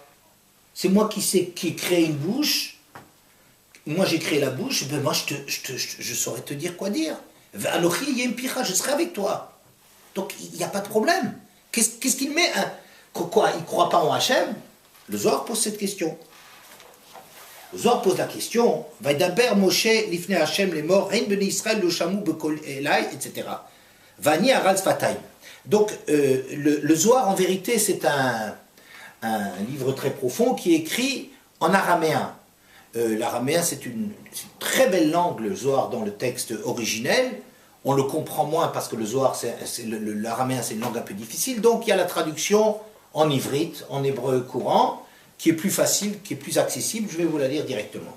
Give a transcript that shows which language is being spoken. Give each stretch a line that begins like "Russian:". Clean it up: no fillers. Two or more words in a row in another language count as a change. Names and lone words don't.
French: C'est moi qui ai créé une bouche, moi j'ai créé la bouche, ben moi je saurais te dire quoi dire.
Hebrew: אנכי עם פיך,
French: je serai avec toi. Donc il n'y a pas de problème. Qu'est-ce qu'il met quoi, il ne croit pas en Hachem? Le Zohar pose cette question. Le Zohar pose la question,
Hebrew: וידבר משה לפני השם
French: les morts,
Hebrew: הן בני ישראל לא שמעו בקול אלי,
French: etc.
Hebrew: ואני ערל שפתים.
French: Donc le Zohar en vérité c'est un livre très profond qui est écrit en araméen. L'araméen c'est une très belle langue, le Zohar dans le texte originel. On le comprend moins parce que le Zohar, l'araméen c'est une langue un peu difficile, donc il y a la traduction en ivrite, en hébreu courant, qui est plus facile, qui est plus accessible, je vais vous la lire directement.